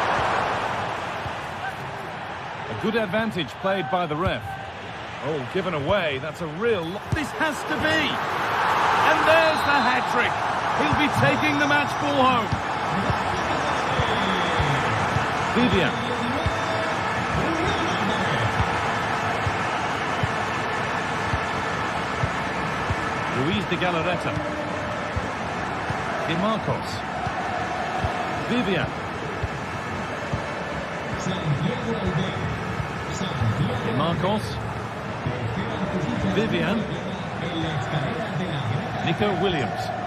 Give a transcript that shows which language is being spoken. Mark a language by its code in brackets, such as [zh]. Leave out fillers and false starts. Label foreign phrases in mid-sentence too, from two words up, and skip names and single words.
[en] A Good advantage played by the ref. Oh, given away. That's a real... This has to be. And there's the hat-trick. He'll be taking the match ball home. Vivian. Luis de Galarreta. Di Marcos. Vivian. Di Marcos. Vivian. Nico Williams.